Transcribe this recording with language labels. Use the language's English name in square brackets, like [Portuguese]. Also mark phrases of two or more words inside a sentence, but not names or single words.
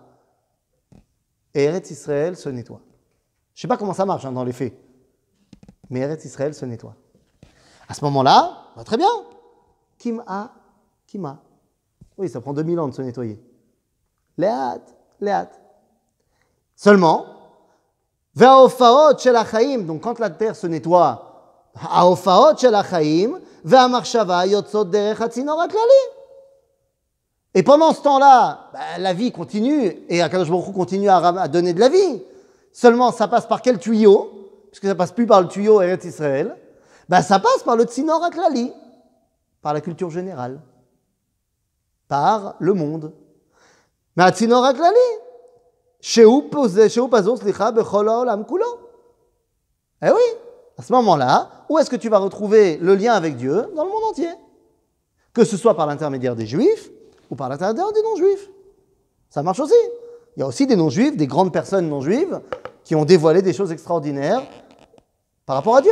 [French] Et Eretz Israël se nettoie. Je ne sais pas comment ça marche dans les faits, mais Eretz Israël se nettoie. À ce moment-là, très bien. Kima. Oui, ça prend 2000 ans de se nettoyer. Léat. Seulement, [Hebrew] והשפעות של החיים, [French] donc quand la terre se nettoie, [Hebrew] השפעות של החיים, והמחשבה יוצאות דרך הצינור הכללי. [French] Et pendant ce temps-là, la vie continue, et [Hebrew] הקדוש ברוך הוא [French] continue à donner de la vie. Seulement, ça passe par quel tuyau? Puisque ça ne passe plus par le tuyau Eretz Israël. Ça passe par le [Hebrew] צינור הכללי, [French] par la culture générale, par le monde. Mais à [Hebrew] צינור הכללי, שהוא פזור סליחה בכל העולם כולו. [French] Eh oui, à ce moment-là, où est-ce que tu vas retrouver le lien avec Dieu? Dans le monde entier. Que ce soit par l'intermédiaire des Juifs ou par l'intermédiaire des non-Juifs. Ça marche aussi. Il y a aussi des non-Juifs, des grandes personnes non-juives qui ont dévoilé des choses extraordinaires par rapport à Dieu.